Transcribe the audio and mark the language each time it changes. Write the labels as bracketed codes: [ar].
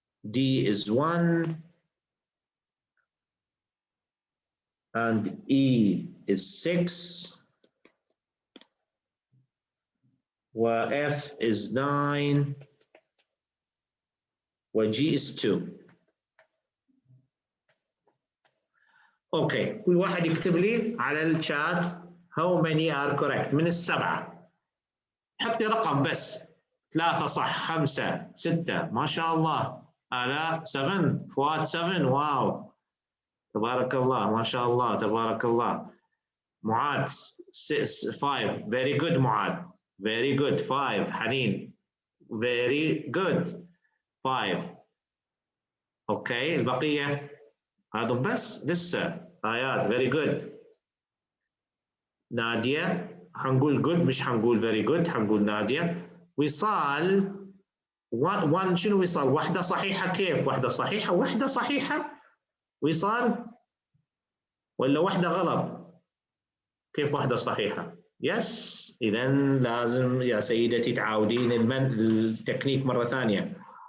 [en] D is 1 and E is 6 و F is 9 و G is 2. [ar] اوكي، كل واحد يكتب لي على الشات [en] how many are correct [ar] من السبعة. حط لي رقم بس. 3 صح، 5 6 ما شاء الله. آلاء 7، فؤاد 7، واو تبارك الله ما شاء الله تبارك الله. معاذ 5 very good. معاذ very good. 5 حنين very good 5. اوكي، البقية هذم بس لسه. آيات very good. نادية حنقول good مش حنقول very good، حنقول نادية. وصال 1 شنو وصال؟ واحدة صحيحة. كيف واحدة صحيحة؟ واحدة صحيحة وصال ولا واحدة غلط؟ كيف واحدة صحيحة؟ يس، إذا لازم يا سيدتي تعاودين التكنيك مرة ثانية.